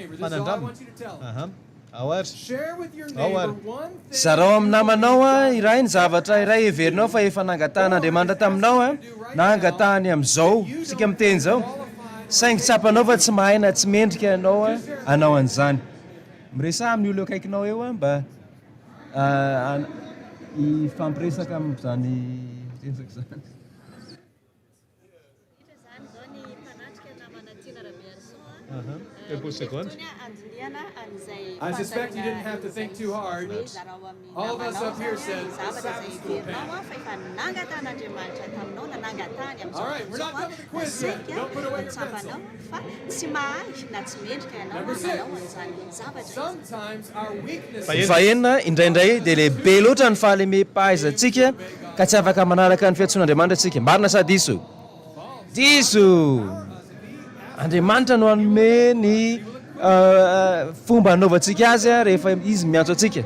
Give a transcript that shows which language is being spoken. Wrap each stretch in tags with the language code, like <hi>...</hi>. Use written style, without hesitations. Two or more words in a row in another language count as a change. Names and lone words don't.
<mg>Zarao amin'ny namanao iray ny zavatra iray heverinao fa efa nangatan'Andriamanitra taminao na angatahany amin'izao sika miteny zao saingy tsapanao fa tsy mahay na tsy mendrika ianao anao an'izany. Miresaha amin'ny olo akaikinao eo mba ifampiresaka amin'izany tezaka zany.</mg> <fr>Quelques secondes.</fr> <en>I suspect you didn't have to think too hard. All of us up here said Sabbath school panel. All right, we're not done with the quiz yet. Don't put away your pencil. Number 6. Sometimes our weakness.</en> <mg>Fahenina indraindray dia lehibe loatra ny fahalemem-pahaizantsika ka tsy afaka manaraka ny fiantsoan'Andriamanitra antsika. Marina sa diso? Diso! Andriamanitra no hanome ny fomba hanaovantsika azy rehefa izy miantso antsika.</mg>